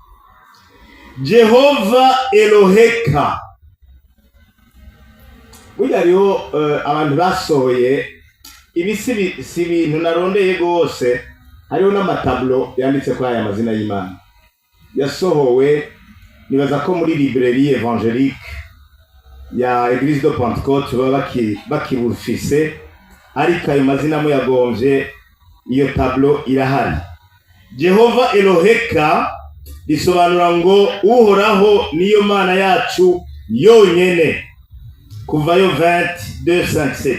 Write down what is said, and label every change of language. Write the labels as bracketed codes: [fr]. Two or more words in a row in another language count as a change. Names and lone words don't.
[rn] Jehova Eloheka. Burya rero abantu basohoye ibisi si ibintu narondeye gose, hariho n'amatablo yanditse kwa aya mazina y'Imana. Yasohowe nibaza ko muri [fr] librairie évangélique [rn] ya Église de Pentecôte baba bakibufise, ariko ayo mazina mo yagonje, iyo tablo irahari. Jehova Eloheka bisobanura ngo uhoraho niyo Mana yacu yonyene. Kuvayo 22:57.